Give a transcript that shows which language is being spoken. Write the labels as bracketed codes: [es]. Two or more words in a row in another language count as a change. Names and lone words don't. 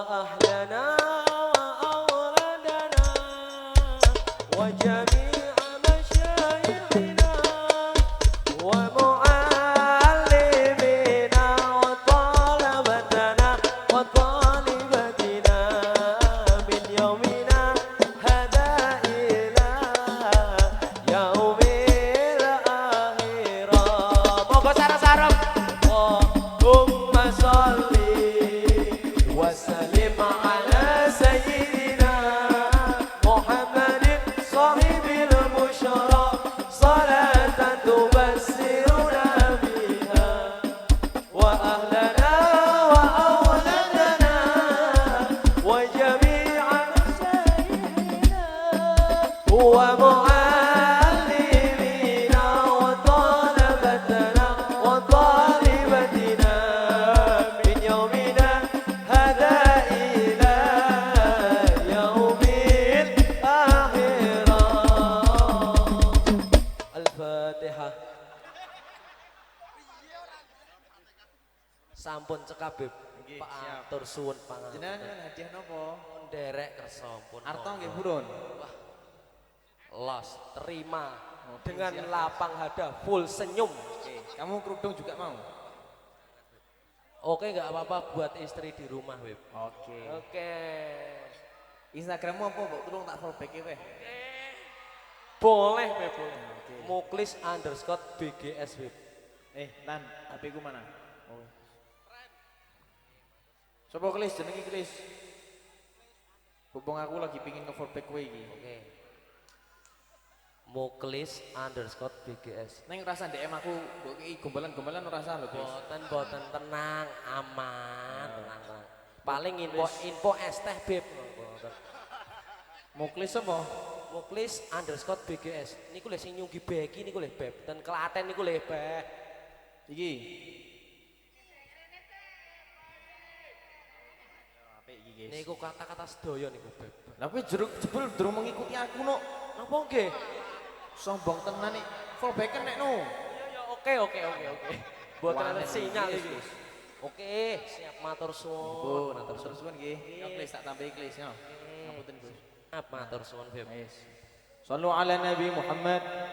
[ar] أهلنا وأولادنا وجميع مشايخنا ومعلمينا وطلابنا وطالباتنا من يومنا هذا إلى يوم الآخرة. [jv] Monggo sareng-sareng. [ar] اللهم صل وسلم على سيدنا محمد صاحب البشرى صلاة تبشرنا بها و أهلنا وأولادنا وجميع مشايخنا ومعلمينا وطلابنا وطالباتنا من يومنا هذا إلى يوم الآخرة. [jv] Al-Fatihah. Sampun cekap, Beb. Nggih, Pak siap. atur suwun pangapunten. Jenengan hadiah nopo? Nderek kersa pun. Arto nggih burun. [id] Los terima Oke, dengan siap. lapang dada full senyum. Oke, kamu kerudung juga mau? Oke, nggak apa-apa buat istri di rumah, Beb. Oke. Oke. [jv] Instagrammu apa, Mbok? Tolong tak [en] follow back [jv] Weh. [id] Boleh, Beb, boleh. Oke. Muklis_BGS, Beb. [jv] Tan, HP ku mana? Oh. Sopo Klis, jenenge Klis. Hubung aku lagi pingin nge- [en] follow back [jv] kowe iki. Oke. Muklis_BGS. Neng rasa DM aku, mbok iki gombalan-gombalan ora rasa lho, Klis. Boten tenang, aman, tenang. Paling info es teh, Beb. Boten. Muklis apa? Muklis_BGS. Niku lho sing nyunggi beki niku lho, Beb. Dan Klaten niku lho, Beb. Iki. Apik iki, guys. Niku kata-kata sedaya niku, Beb. Lah kowe jebul durung mengikuti aku no. Napa nggih? Sombong tenan nih. [en] Follow back [jv] nek no. Ya oke. Boten ana Wanen sinyal iki, iki. Klis. Oke, siap matur Oh, suwun. matur suwun nggih. Yo Klis tak tambahi Klis yo. Ngapunten, Gus. Matur suwun, Beb. Wis. [ar] صلوا على النبي محمد